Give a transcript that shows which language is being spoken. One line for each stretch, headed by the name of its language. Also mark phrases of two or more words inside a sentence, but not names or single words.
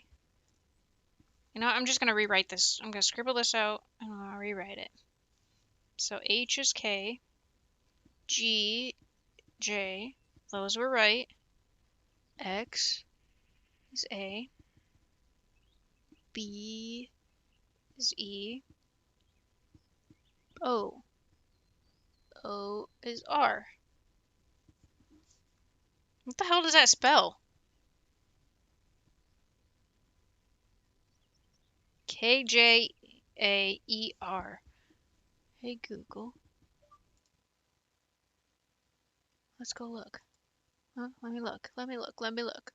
English: You know, I'm just going to rewrite this. I'm going to scribble this out and I'll rewrite it. So H is K. G, J. Those were right. X is A. B is E. O. O is R. What the hell does that spell? K-J-A-E-R. Hey Google. Let's go look. Huh? Let me look. Let me look. Let me look.